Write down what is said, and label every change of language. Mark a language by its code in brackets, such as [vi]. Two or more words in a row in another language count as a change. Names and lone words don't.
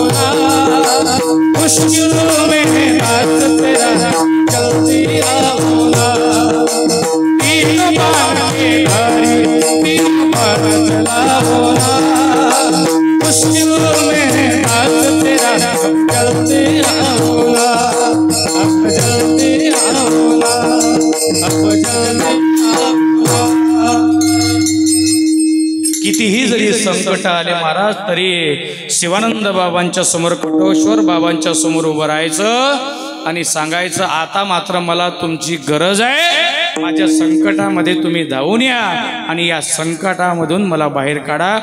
[hi] ना, मुश्किलों में हाथ तेरा जल्दी आओ ना, तीन बाण के धारी तीन बाण चलाओ ना, मुश्किलों में हाथ तेरा जल्दी आओ ना, अब जल्दी आओ ना, अब जल्दी आओ ना. [mr] कितीही जरी संकट आले महाराज तरी शिवानंद बाबांच्या समोर, कठोश्वर बाबांच्या समोर उभं राहायचं आणि सांगायचं, आता मात्र मला तुमची गरज आहे, माझ्या संकटामध्ये तुम्ही धावून या आणि या संकटामधून मला बाहेर काढा.